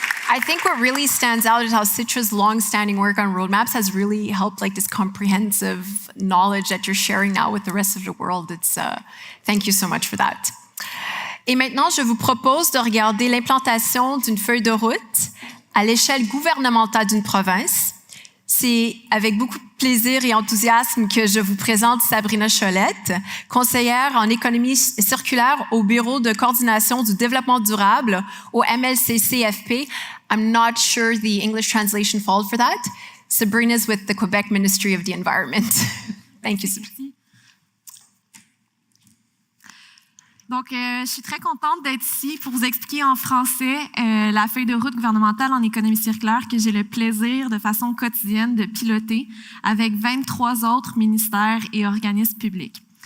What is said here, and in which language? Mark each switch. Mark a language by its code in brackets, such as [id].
[en] I think what really stands out is how Sitra's long-standing work on roadmaps has really helped like this comprehensive knowledge that you're sharing now with the rest of the world. Thank you so much for that. [fr] Et maintenant, je vous propose de regarder l'implantation d'une feuille de route à l'échelle gouvernementale d'une province. C'est avec beaucoup de plaisir et enthousiasme que je vous présente Sabrina Cholette, conseillère en économie circulaire au Bureau de coordination du développement durable au MLCCFP. [en] I'm not sure the English translation followed for that. Sabrina's with the Quebec Ministry of the Environment. Thank you, Sabrina. [fr] Donc, je suis très contente d'être ici pour vous expliquer en français la feuille de route gouvernementale en économie circulaire que j'ai le plaisir de façon quotidienne de piloter avec 23 autres ministères et organismes publics.